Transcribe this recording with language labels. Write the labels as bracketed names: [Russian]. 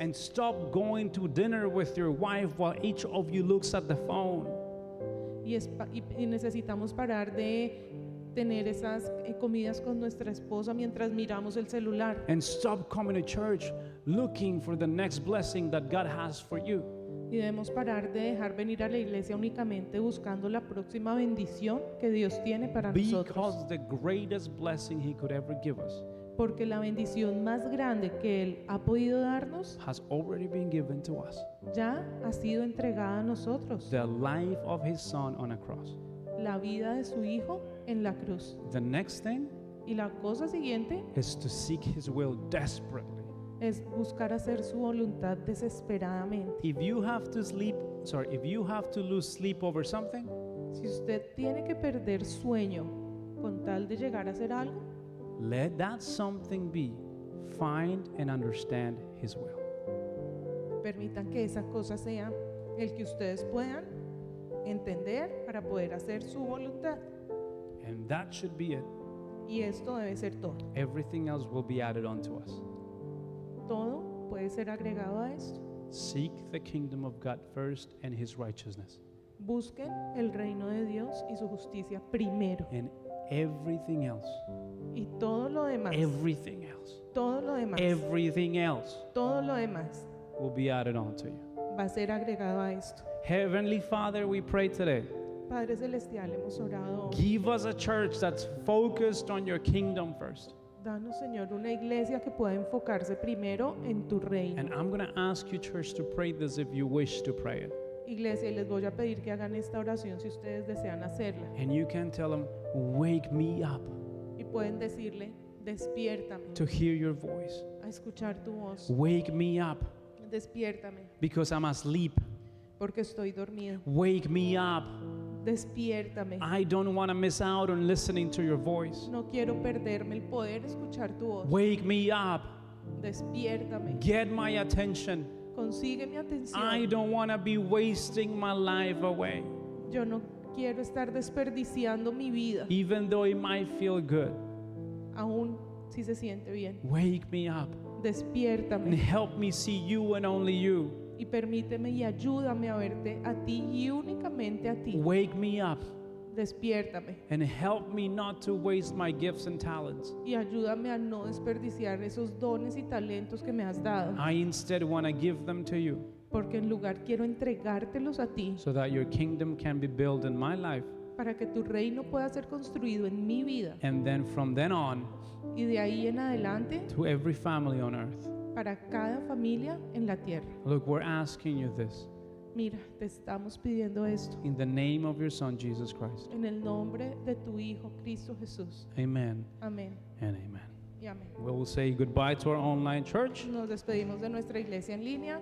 [English] And stop going to dinner with your wife while each of you looks at the phone. [Spanish] Y necesitamos parar de tener esas comidas con nuestra esposa mientras miramos el celular. [English] And stop coming to church looking for the next blessing that God has for you. [Spanish] Y debemos parar de dejar venir a la iglesia únicamente buscando la próxima bendición que Dios tiene para nosotros. [English] Because the greatest blessing He could ever give us [Spanish] Porque la bendición más grande que Él ha podido darnos [English] has already been given to us. [Spanish] ya ha sido entregada a nosotros. [English] The life of His Son on a cross. [Spanish] La vida de su Hijo en la cruz. [English] The next thing [Spanish] Y la cosa siguiente [English] is to seek His will desperately. [Spanish] es buscar hacer su voluntad desesperadamente. [English] If you have to lose sleep over something, [Spanish] Si usted tiene que perder sueño con tal de llegar a hacer algo, [English] let that something be find and understand His will. [Spanish] permitan que esa cosa sea el que ustedes puedan entender para poder hacer su voluntad. [English] And that should be it. [Spanish] Y esto debe ser todo. [English] Everything else will be added onto us. [Spanish] Todo puede ser agregado a esto. [English] Seek the kingdom of God first and His righteousness. [Spanish] Busquen el reino de Dios y su justicia primero. [English] And everything else, [Spanish] Y todo lo demás, [English] everything else, [Spanish] todo lo demás, [English] everything else [Spanish] todo lo demás [English] will be added onto you. [Spanish] va a ser agregado a esto. [English] Heavenly Father, we pray today. [Spanish] Padre Celestial, hemos orado hoy. [English] Give us a church that's focused on your kingdom first. [Spanish] Danos, Señor, una iglesia que pueda enfocarse primero en tu reino. [English] And I'm going to ask you, church, to pray this if you wish to pray it. [Spanish] Iglesia, y les voy a pedir que hagan esta oración si ustedes desean hacerla. [English] And you can tell them, wake me up [Spanish] Y pueden decirle, despiértame [English] to hear your voice. [Spanish] a escuchar tu voz. [English] Wake me up [Spanish] Despiértame [English] because I'm asleep. [Spanish] porque estoy dormido. [English] Wake me up. [Spanish] Despiértame. [English] I don't want to miss out on listening to your voice. [Spanish] No quiero perderme el poder escuchar tu voz. [English] Wake me up. [Spanish] Despiértame. [English] Get my attention. [Spanish] Consigue mi [English] I [Spanish] atención. [English] don't want to be wasting my life away, [Spanish] Yo no quiero estar desperdiciando mi vida, [English] even though it might feel good. [Spanish] aún si se siente bien. [English] Wake me up and [Spanish] Despiértame [English] help me see you and only you. [Spanish] y permíteme y ayúdame a verte a ti y únicamente a ti. [English] Wake me up [Spanish] Despiértame [English] and help me not to waste my gifts and talents. [Spanish] y ayúdame a no desperdiciar esos dones y talentos que me has dado, [English] I instead want to give them to you [Spanish] porque en lugar quiero entregártelos a ti [English] so that your kingdom can be built in my life. [Spanish] para que tu reino pueda ser construido en mi vida [English] And then from then on, [Spanish] y de ahí en adelante [English] to every family on earth. [Spanish] para cada familia en la tierra. [English] Look, we're asking you this [Spanish] Mira, te estamos pidiendo esto [English] in the name of your Son, Jesus Christ. [Spanish] en el nombre de tu Hijo Cristo Jesús. [English] Amen [Spanish] Amén [English] and amen. [Spanish] y amén. [English] We will say goodbye to our online church. [Spanish] Nos despedimos de nuestra iglesia en línea.